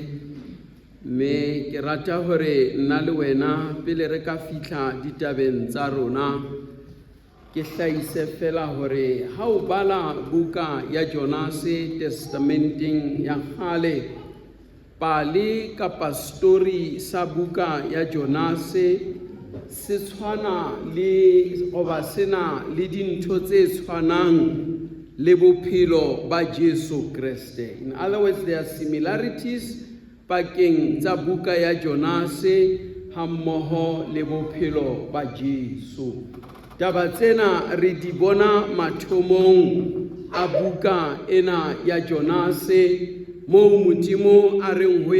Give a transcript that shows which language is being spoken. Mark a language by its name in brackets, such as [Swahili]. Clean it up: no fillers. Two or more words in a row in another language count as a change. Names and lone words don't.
[Southern Sotho] Me ke rata hore nna le wena pele re ka fihla ditabeng tsa rona ke hlahise fela hore ha o bala buka ya Jonase testamenteng ya kgale pali kapa story sa buka ya Jonase se tshwana le goba sena le dintho tse tshwanang le bophelo ba Jesu Kriste. [English] In other words, there are similarities [Southern Sotho] pakeng tsa buka ya Jonase ha mmoho le bophelo ba Jesu. taba tsena re di bona mathomong a buka ena ya Jonase, moo Modimo a reng ho